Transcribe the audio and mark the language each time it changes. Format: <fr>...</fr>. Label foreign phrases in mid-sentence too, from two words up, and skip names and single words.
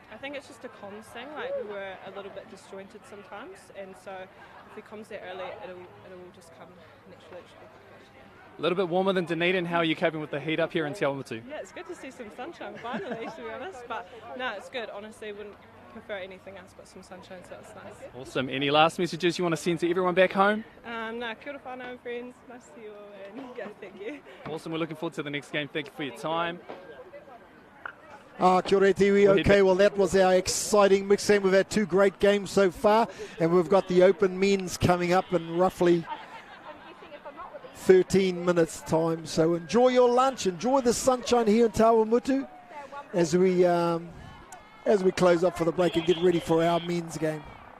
<en>I think it's just a comms thing. Like, we were a little bit disjointed sometimes, and so if we comms that early, it'll just come naturally. It should be quite good. A little bit warmer than Dunedin. How are you coping with the heat up here in Te Awamutu? Yeah, it's good to see some sunshine finally, to be honest. But no, it's good. Honestly, wouldn't prefer anything else but some sunshine, so it's nice. Awesome. Any last messages you want to send to everyone back home? No,</en> <mi>kia ora whānau,</mi> <en>friends. Nice to see you all, and yeah, thank you. Awesome. We're looking forward to the next game. Thank you for your time.</en> <mi>Kia ora te iwi.</mi> <en>Okay, well, that was our exciting mixed game. We've had 2 great games so far, and we've got the Open Men's coming up in roughly 13 minutes time. So enjoy your lunch, enjoy the sunshine here in Te Awamutu as we close up for the break and get ready for our men's game.</en>